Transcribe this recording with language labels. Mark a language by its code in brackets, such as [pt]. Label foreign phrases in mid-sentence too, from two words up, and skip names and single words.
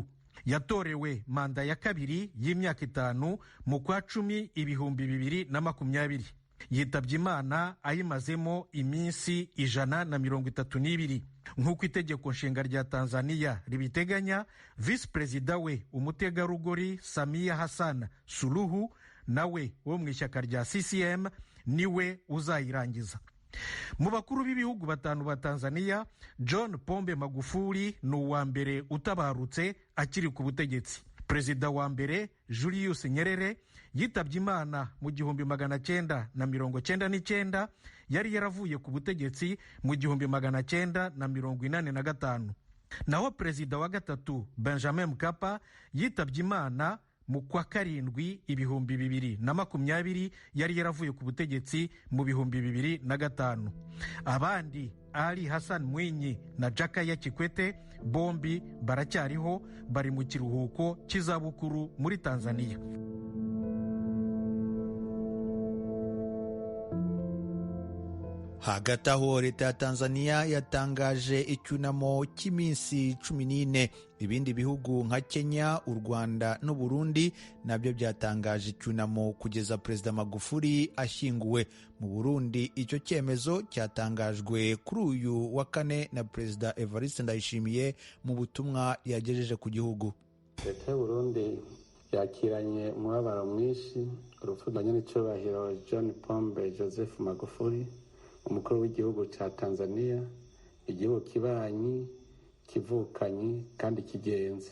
[rw] Yatorewe manda ya kabiri y'imyaka 5 mu kwa 10 2020. Yitabye Imana ayimazemo iminsi 132. Nk'uko itegeko nshinga rya Tanzania ribiteganya, Vice Perezida we umutegarugori Samia Hassan Suluhu nawe wo mu ishyaka rya CCM niwe uzayirangiza. Mu bakuru b'ibihugu 5 ba Tanzania, John Pombe Magufuli ni uwa mbere utabarutse akiri ku butegetsi. Perezida wa mbere Julius Nyerere yitabye Imana mu 1999, yari yaravuye ku butegetsi mu 1985. Naho perezida wa gatatu Benjamin Mkapa yitabye Imana mu kwa 7 2020, yari yaravuye ku butegetsi mu 2005. Abandi Ali Hassan Mwinyi na Jakaya Kikwete bombi baracyariho, bari mu kiruhuko cy'izabukuru muri Tanzania. Hagati aho leta ya Tanzania yatangaje icyunamo cy'iminsi 14. Ibindi bihugu nka Kenya, u Rwanda n'u Burundi nabyo byatangaje icyunamo kugeza Perezida Magufuli ashyinguwe. Mu Burundi icyo cyemezo cyatangajwe kuri uyu wa 4 na Perezida Evariste Ndayishimiye mu butumwa yagejeje ku gihugu. Leta y'u Burundi yakiranye umubabaro mwinshi urupfu rwa nyiricyubahiro John Pombe Joseph Magufuli, umukuru w'igihugu cya Tanzania, igihugu kibanyi, kivukanyi kandi kigenzi.